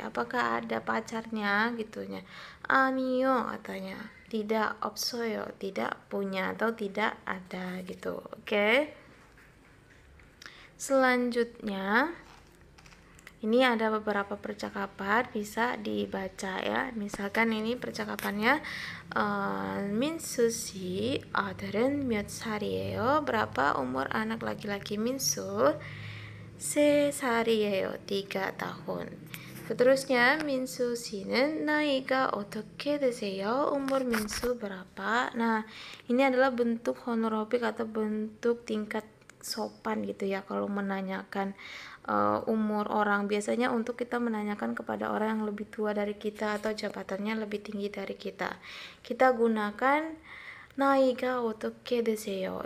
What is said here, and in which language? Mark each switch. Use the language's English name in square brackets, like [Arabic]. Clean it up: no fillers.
[Indonesian] Apakah ada pacarnya gitunya? 아니요 katanya. Tidak, 없어요 tidak punya atau tidak ada gitu. Oke. Selanjutnya ini ada beberapa percakapan bisa dibaca ya. [Korean] Misalkan ini percakapannya 민수 씨 아들은 몇 살이에요? [Indonesian] Berapa umur anak laki-laki Minsu? 3살이에요. 3 tahun. [Korean] Seterusnya 민수 씨는 나이가 어떻게 되세요? [Indonesian] Umur Minsu berapa? Nah, ini adalah bentuk honorobik atau bentuk tingkat sopan gitu ya kalau menanyakan umur orang. Biasanya untuk kita menanyakan kepada orang yang lebih tua dari kita atau jabatannya lebih tinggi dari kita, kita gunakan 나이가 어떻게 되세요?